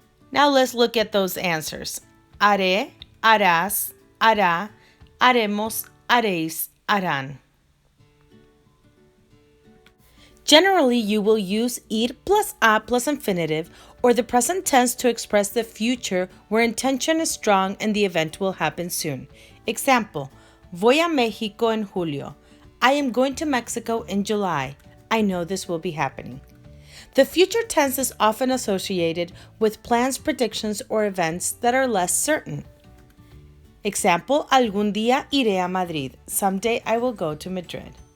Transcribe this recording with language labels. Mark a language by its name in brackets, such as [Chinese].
[English] Now let's look at those answers. [Spanish] Haré, harás, hará, haremos, haréis, harán. [English] Generally, you will use ir plus a plus infinitive or the present tense to express the future where intention is strong and the event will happen soon. [Spanish] Example, voy a México en julio. [English] I am going to Mexico in July. I know this will be happening. The future tense is often associated with plans, predictions, or events that are less certain. Example, [Spanish] algún día iré a Madrid. [English] Someday I will go to Madrid.